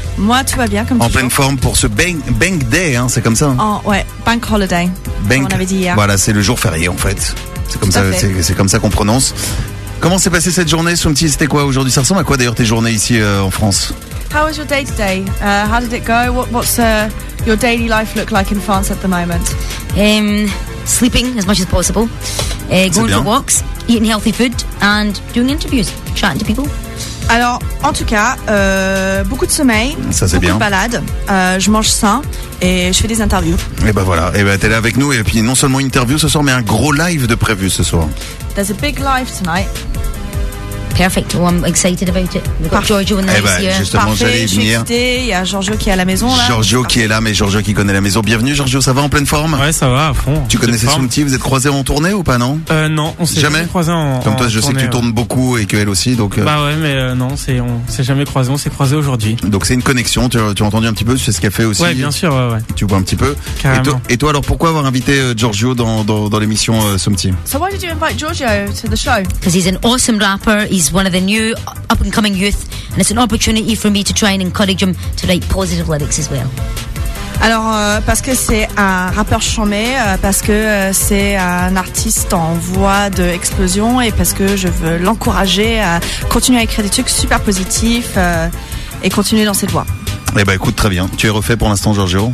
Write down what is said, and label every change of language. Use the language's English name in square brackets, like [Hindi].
[French] Moi, tout va bien, comme toujours. En pleine forme pour ce bank day, hein, c'est comme ça? Bank holiday, bank, comme on avait dit hier. Voilà, c'est le jour férié, en fait. C'est comme ça qu'on prononce. Comment s'est passée cette journée, Soumti? C'était quoi aujourd'hui? Ça ressemble à quoi, d'ailleurs, tes journées ici en France? [English] How was your day today? How did it go? What's your daily life look like in France at the moment? Sleeping as much as possible. Going for walks, eating healthy food, and doing interviews, chatting to people. [French] Alors, en tout cas, beaucoup de sommeil, ça, c'est beaucoup bien. De balade, je mange sain et je fais des interviews. Et ben voilà, et ben t'es là avec nous et puis non seulement interview ce soir, mais un gros live de prévu ce soir. [English] There's a big live tonight. Perfect, well, I'm excited about it. We've got Giorgio in the house. [French] Il y a Giorgio qui est à la maison. Là. Giorgio qui est là, mais Giorgio qui connaît la maison. Bienvenue Giorgio, ça va en pleine forme? Ouais, ça va à fond. Tu connaissais Soumti, vous êtes croisés en tournée ou pas, non? Non, on s'est jamais croisés en tournée. Comme toi, je sais que tu tournes beaucoup et qu'elle aussi. Donc, Bah ouais, mais non, on s'est jamais croisés, on s'est croisés aujourd'hui. Donc c'est une connexion, tu as entendu un petit peu, tu sais ce qu'elle fait aussi? Ouais, bien sûr, ouais. Tu vois un petit peu. Carrément. Et toi, alors pourquoi avoir invité Giorgio dans l'émission Soumti? [English] So why did you invite Giorgio to the show? Because he's an awesome rapper. He's one of the new up and coming youth and it's an opportunity for me to try and encourage him to write positive lyrics as well. [French] Alors parce que c'est un rappeur chambé, parce que c'est un artiste en voie d'explosion et parce que je veux l'encourager à continuer à écrire des trucs super positifs et continuer dans cette voie. Eh ben écoute, très bien. Tu es refait pour l'instant, Giorgio?